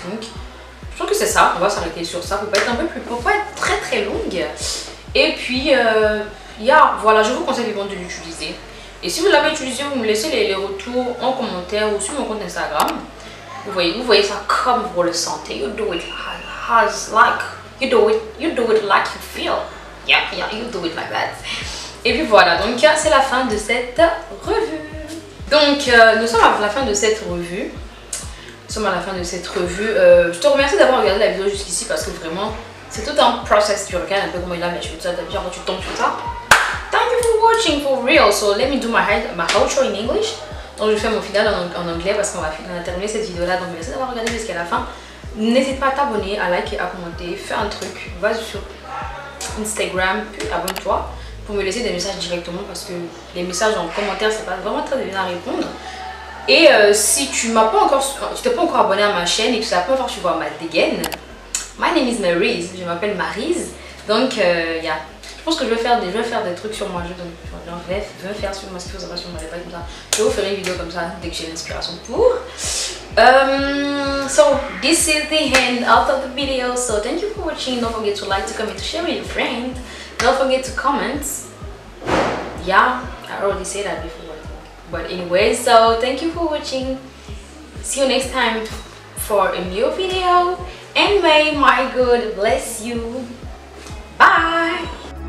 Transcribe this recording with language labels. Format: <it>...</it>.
<fr>Donc, je trouve que c'est ça. On va s'arrêter sur ça pour pas être un peu plus, pour pas être très très longue. Et puis, voilà, je vous conseille vivement de l'utiliser. Et si vous l'avez utilisé, vous me laissez les retours en commentaire ou sur mon compte Instagram. Vous voyez ça comme vous le sentez.</fr> <en>You do it as like you do it like you feel. Yeah, you do it like that.</en> <fr>Et puis voilà, donc c'est la fin de cette revue. Donc nous sommes à la fin de cette revue. Je te remercie d'avoir regardé la vidéo jusqu'ici parce que vraiment c'est tout un process. Tu regardes un peu comment il a mes cheveux, tu tombes sur ça.</fr> <en>Thank you for watching for real. So let me do my outro in English.</en> <fr>Donc je fais mon final en anglais parce qu'on a terminé cette vidéo là. Donc merci d'avoir regardé jusqu'à la fin. N'hésite pas à t'abonner, à liker, à commenter, fais un truc. Va sur Instagram, puis abonne-toi pour me laisser des messages directement parce que les messages en commentaire c'est pas vraiment très bien à répondre. Et si tu t'es pas encore abonné à ma chaîne et que tu n'as pas encore suivi ma dégaine,</fr> <en>my name is Maryse,</en> <fr>je m'appelle Maryse. Donc je pense que je vais faire des trucs sur moi. Je vais faire sur moi ce qu'il faut savoir sur moi, pas comme ça. Je vais vous faire une vidéo comme ça dès que j'ai l'inspiration pour.</fr> <en>So this is the end of the video. So thank you for watching. Don't forget to like, to comment, to share with your friend. Don't forget to comment. Yeah, I already said that before. But anyway, so thank you for watching. See you next time for a new video. And may my God bless you. Bye.</en>